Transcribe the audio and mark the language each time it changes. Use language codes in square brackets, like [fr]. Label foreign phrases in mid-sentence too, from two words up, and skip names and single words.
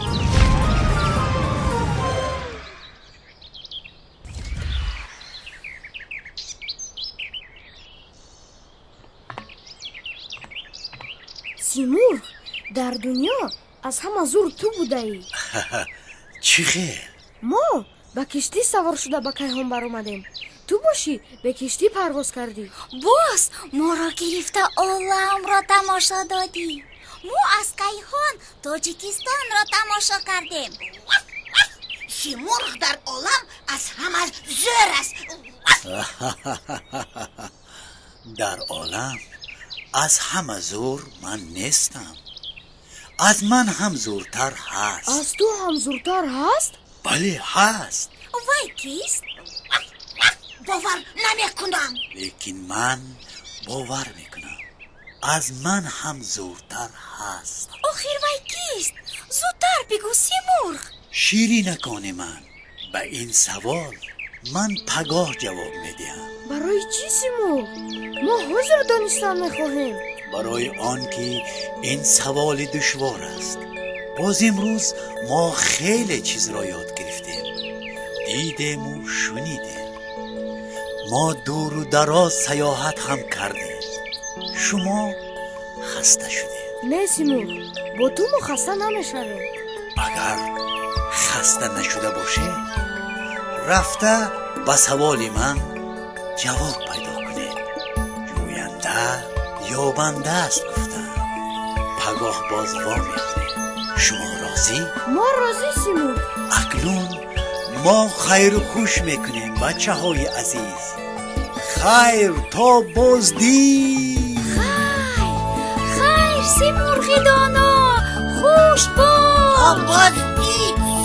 [tg] симурғ, дар дунё аз ҳама зур ту будаӣ. چی خیر؟ мо ба киштӣ савор шуда ба кайҳон баромадем. ту бошӣ бе киштӣ парвоз кардӣ. боз моро гирифта оламро тамошо додӣ. мо аз кайҳон тоҷикистонро тамошо кардем. симурғ дар олам аз ҳама зӯр аст. در عالم از همه زور من نیستم. از من هم زورتر هست. аз ту ҳам зуртар ҳаст? بله هست، вай кист? бовар намекунам. لیکن من باور میکنم از من هم زورتر هست. охир вай кист? зудтар бигӯ симурғ. شیرینکان من، به این سوال من پگاه جواب میدهم. барои чӣ симурғ? мо ҳозир донистан мехоҳем. برای آنکه این سوال دشوار است. باز امروز ما خیلی چیز را یاد گرفتیم، دیدیم و شنیدیم. ما دور و دراز سیاحت هم کردیم. شما خسته شدید. не симурғ, бо ту мо хаста намешавем. اگر خسته نشده باشه، رفته به سوال من جواب پیدا کنید. جوینده یابنده است گفتن. پگاه باز وا می‌کنید. شما راضی؟ мо розӣ симурғ. اکنون ما خیر و خوش میکنیم بچه های عزیز. خیر تا بازدید. خیر سی مرغ دانا خوش باش. بازدید